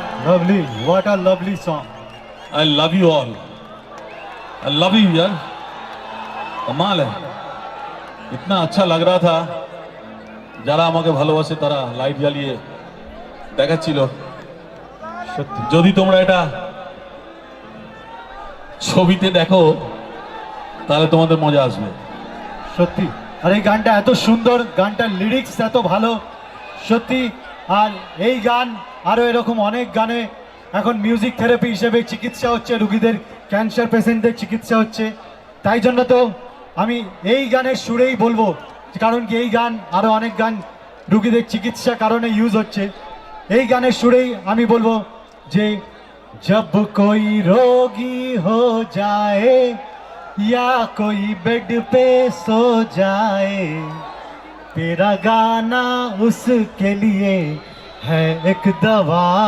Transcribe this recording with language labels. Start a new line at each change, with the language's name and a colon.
English: Lovely, what a lovely song. I love you all. I love you
Hindi: यार, कमाल है। इतना अच्छा लग रहा था,
Bangla: যারা আমাকে ভালোবাসে তারা লাইট জ্বালিয়ে দেখাচ্ছিল। সত্যি যদি তোমরা এটা ছবিতে দেখো তাহলে তোমাদের মজা আসবে। সত্যি, আর এই গানটা এত সুন্দর, গানটার লিরিক্স এত ভালো সত্যি। আর এই গান আরও এরকম অনেক গানে এখন মিউজিক থেরাপি হিসেবে চিকিৎসা হচ্ছে, রুগীদের ক্যান্সার পেশেন্টদের চিকিৎসা হচ্ছে। তাই জন্য তো আমি এই গানের সুরেই বলবো, কারণ কি এই গান আরও অনেক গান রুগীদের চিকিৎসা কারণে ইউজ হচ্ছে। এই গানের সুরেই আমি বলবো যে
Hindi: जब कोई रोगी हो जाए या कोई बेड पे सो जाए, तेरा गाना उसके लिए है एक दवा।